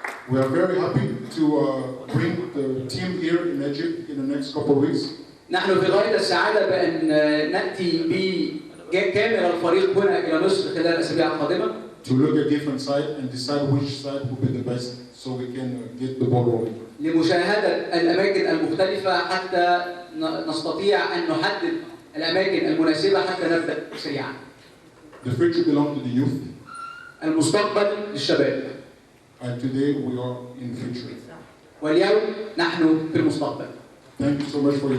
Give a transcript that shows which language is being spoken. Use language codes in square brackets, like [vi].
[en] We are very happy to bring the team here in Egypt in the next couple of weeks. [ar] نحن في غاية السعادة بأن نأتي بكامل الفريق هنا إلى مصر خلال الأسابيع القادمة. [en] To look at different sides and decide which side will be the best, so we can get the ball rolling. [ar] لمشاهدة الأماكن المختلفة حتى نستطيع أن نحدد الأماكن المناسبة حتى نبدأ سريعا. [en] The future belongs to the youth. [ar] المستقبل للشباب. [en] And today we are in the future. [ar] واليوم نحن في المستقبل. [en] Thank you so much for your